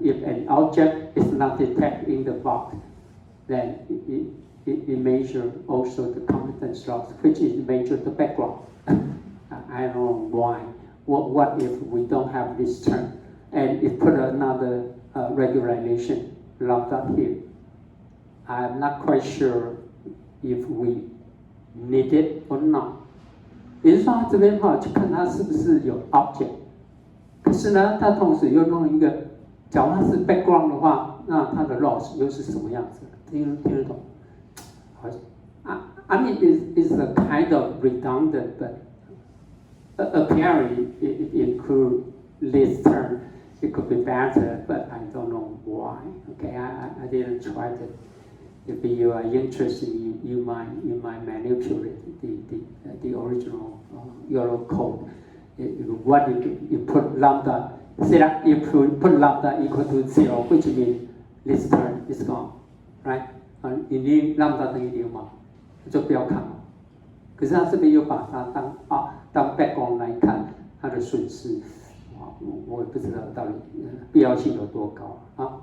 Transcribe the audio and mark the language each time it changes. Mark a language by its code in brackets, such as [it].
[en] If an object is not detected in the box, then it measure also the confidence loss, which is measure the background. I don't know why. What if we don't have this term? And it put another regularization locked up here. I'm not quite sure if we need it or not. [zh] 也就是说，他这边去看它是不是有 object， 可是呢，它同时又弄一个，假如它是 background 的话，那它的 loss 又是什么样子？听得懂？好像 [en] I mean, it's a kind of redundant, but apparently it includes this term. it could be better, but I don't know why. Okay, I didn't try to. If you are interested, you might manipulate the original YOLO code. What you put lambda, see that if you put lambda equal to 0, which means this term is gone, right? [zh] 你念 lambda 等于0嘛，就不要看了。可是他这边又把它当 background 来看，它的损失，我也不知道到底必要性有多高啊。